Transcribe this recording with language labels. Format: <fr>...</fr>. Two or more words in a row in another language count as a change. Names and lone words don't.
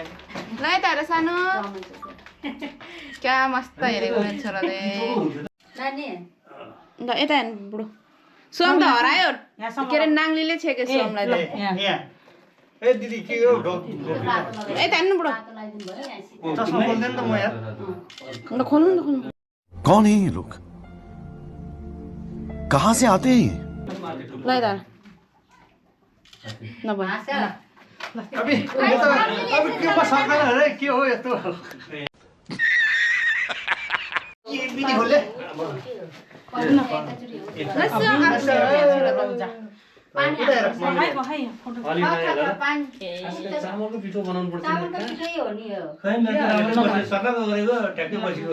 <ne>ल यता हेर सानो क्या मस्त हेरेको मेरो छोराले। ल यता हेर्नु बुढो सोम त हरायो के अरे नाङ्लीले छेक्यो सोमलाई त। यहाँ ए दिदी के हो यता हेर्नु बुढो चस्मा खोल्दैन त म यार ल खोल्नु न खोल्नु।</ne> <hi>कौन है ये लोग कहाँ से आते हैं ये</hi> <ne>ल यता नभए अबे अब के म सक्दैन रे के हो यस्तो के बिनी खोल्ले अलि नयाँ ल चामलको पिठो बनाउनु पर्छ खै मैले सकाको गरेको ट्याक्कै बसेको</ne>